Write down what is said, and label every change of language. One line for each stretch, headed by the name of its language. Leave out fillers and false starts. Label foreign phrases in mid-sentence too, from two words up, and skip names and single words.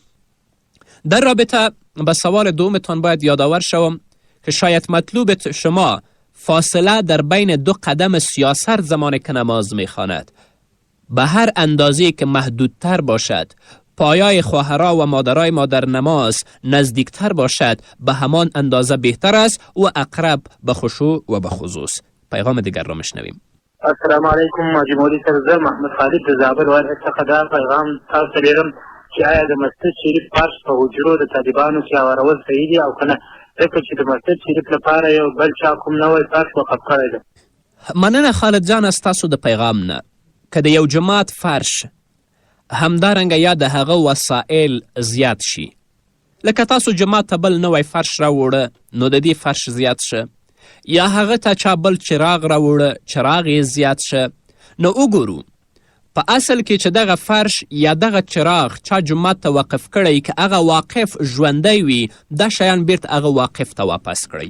Persian: در رابطه به سوال دومتان باید یادآور شوم که شاید مطلوب شما فاصله در بین دو قدم سیاست زمانی که نماز میخواند به هر اندازه‌ای که محدودتر باشد پایای خواهرها و مادرای ما در نماز نزدیکتر باشد به همان اندازه بهتر است و اقرب به خشوع و به خضوع. پیغام دیگر را میشنویم.
Pashto: السلام علیکم ماجی مولوی صاحب زه محمد خالد د زابل ولایت څخه دا پیغام تاسو ته لیږم چې آیا د مسجد شریف فرش په حجرو د طالبانو کې هوارول صحیح دي او که نه ځکه چې د مسجد شریف لپاره یو بل چا کوم نوی فرش وقف کړی ده. مننه خالد جان از تاسو د پیغام نه. که د یو جماعت فرش همدارنګه یا د هغه وسایل زیات شي لکه تاسو جماعت ته بل نوی فرش راوړه نو د دې فرش زیات شه یا هغه ته چا بل چراغ راوړه چراغ یې زیات شه نو وګورو په اصل کې چې دغه فرش یا دغه چراغ چا جماعت ته وقف کړی که هغه واقف ژوندی وي دا شیان بیرته هغه واقف ته واپس کړئ.